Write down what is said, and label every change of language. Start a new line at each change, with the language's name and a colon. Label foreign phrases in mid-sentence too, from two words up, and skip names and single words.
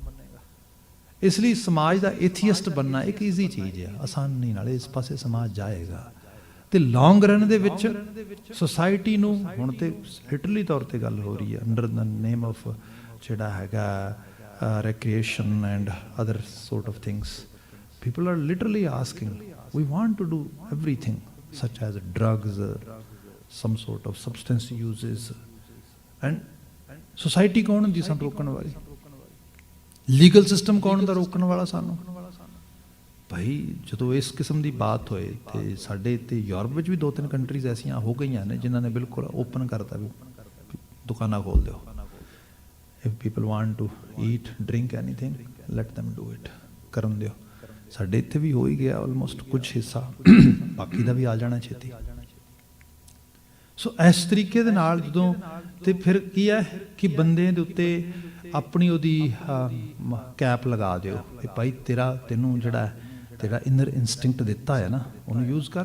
Punjabi: ਇਸ ਲਈ ਸਮਾਜ ਦਾ ਏਥੀਅਸਟ ਬਣਨਾ ਇੱਕ ਈਜ਼ੀ ਚੀਜ਼ ਆ, ਆਸਾਨੀ ਨਾਲ ਇਸ ਪਾਸੇ ਸਮਾਜ ਜਾਏਗਾ।
English: ਤੇ long run
Punjabi: ਦੇ ਵਿੱਚ ਸੋਸਾਇਟੀ ਨੂੰ ਹੁਣ ਤੇ ਲਿਟਰਲੀ ਤੌਰ ਤੇ ਗੱਲ ਹੋ ਰਹੀ ਹੈ,
English: under the name of
Punjabi: ਜਿਹੜਾ ਹੈਗਾ
English: recreation and other sort of things, people are literally asking, we want to do everything such as drugs, some sort of substance uses, and society
Punjabi: ਕੌਣ ਹੁੰਦੀ ਸਾਨੂੰ ਰੋਕਣ ਵਾਲੀ?
English: legal system
Punjabi: ਕੌਣ ਹੁੰਦਾ ਰੋਕਣ ਵਾਲਾ ਸਾਨੂੰ? ਭਾਈ ਜਦੋਂ ਇਸ ਕਿਸਮ ਦੀ ਬਾਤ ਹੋਏ, ਤੇ ਸਾਡੇ ਤੇ ਯੂਰਪ ਵਿੱਚ ਵੀ 2-3 ਕੰਟਰੀਜ਼ ਐਸੀਆਂ ਹੋ ਗਈਆਂ ਨੇ ਜਿਨ੍ਹਾਂ ਨੇ ਬਿਲਕੁਲ ਓਪਨ ਕਰਤਾ ਵੀ ਦੁਕਾਨਾਂ ਖੋਲ ਦਿਓ,
English: if people want to eat, drink anything, let them do it,
Punjabi: ਕਰਨ ਦਿਓ। ਸਾਡੇ ਇੱਥੇ ਵੀ ਹੋ ਹੀ ਗਿਆ ਆਲਮੋਸਟ ਕੁਝ ਹਿੱਸਾ, ਬਾਕੀ ਦਾ ਵੀ ਆ ਜਾਣਾ ਛੇਤੀ। ਸੋ ਇਸ ਤਰੀਕੇ ਦੇ ਨਾਲ ਜਦੋਂ, ਤੇ ਫਿਰ ਕੀ ਹੈ ਕਿ ਬੰਦੇ ਦੇ ਉੱਤੇ ਆਪਣੀ ਉਹਦੀ ਕੈਪ ਲਗਾ ਦਿਓ ਕਿ ਭਾਈ ਤੈਨੂੰ ਜਿਹੜਾ ਤੇਰਾ
English: inner instinct
Punjabi: ਦਿੱਤਾ ਹੈ ਨਾ, ਉਹਨੂੰ ਯੂਜ਼ ਕਰ।